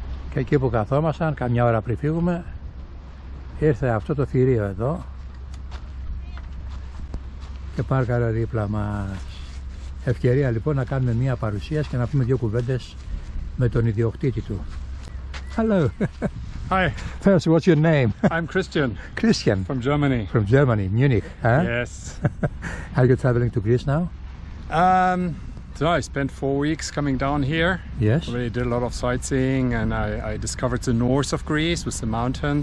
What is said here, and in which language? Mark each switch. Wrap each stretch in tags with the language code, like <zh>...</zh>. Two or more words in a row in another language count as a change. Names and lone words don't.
<el>Και εκεί που καθόμασταν, καμιά ώρα πριν φύγουμε, ήρθε αυτό το θηρίο εδώ και πάρκαρε δίπλα μας. Ευκαιρία λοιπόν να κάνουμε μια παρουσίαση και να πούμε δύο κουβέντες με τον ιδιοκτήτη του.</el> <en>Hello. Hi. First, what's your name? I'm Christian. Christian. From Germany. From Germany, Munich. Huh? Yes. Are you traveling to Greece now? So I spent 4 weeks coming down here. Yes. Already did a lot of sightseeing, and I discovered the north of Greece with the mountains.</en>